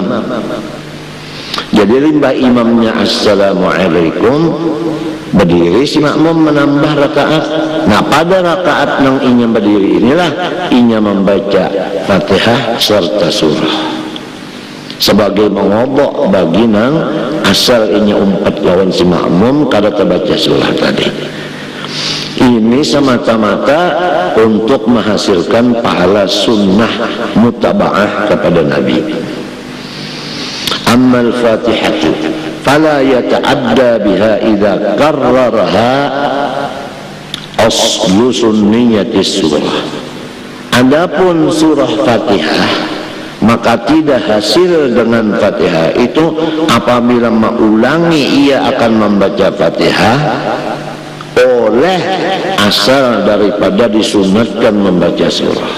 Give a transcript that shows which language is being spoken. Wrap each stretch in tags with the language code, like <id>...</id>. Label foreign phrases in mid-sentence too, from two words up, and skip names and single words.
<bjn>Jadi limbah imamnya assalamualaikum, berdiri si makmum menambah rakaat. Nah pada rakaat nang inya berdiri inilah inya membaca Fatihah serta surah sebagai mengobok bagi nang asal inya umpat lawan si makmum kada terbaca surah tadi.</bjn> <id>Ini semata-mata untuk menghasilkan pahala</id> <ar>سنة متابعة</ar> <id>kepada Nabi.</id> <ar>أما الفاتحة فلا يتأدى بها إذا كررها أصل سنية السورة.</ar> <id>Adapun surah Fatihah maka tidak hasil dengan Fatihah itu apabila mengulangi ia akan membaca Fatihah oleh asal daripada disunatkan membaca surah.</id>